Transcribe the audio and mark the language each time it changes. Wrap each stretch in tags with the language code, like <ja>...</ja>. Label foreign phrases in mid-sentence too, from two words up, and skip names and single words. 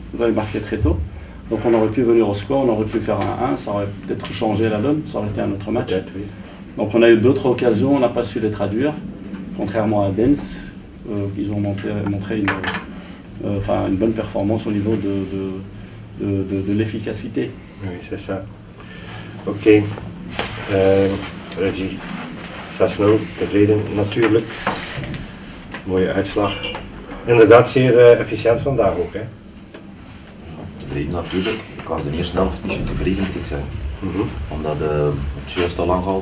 <fr>Vous avez marqué très tôt. Donc on aurait pu venir au score, on aurait pu faire 1-1, ça aurait peut-être changé la donne, ça aurait été un autre match. Oui. Donc on a eu d'autres occasions, on n'a pas su les traduire, contrairement à Dens, qui ont montré une bonne performance au niveau de l'efficacité. Oui, c'est ça. Ok. Regie.</fr> <nl>6-0, tevreden natuurlijk. Mooie uitslag. Inderdaad zeer efficiënt vandaag ook. Hè? Tevreden natuurlijk. Ik was de eerste helft niet zo tevreden, moet ik zeggen. Omdat het juist al lang gehad.</nl>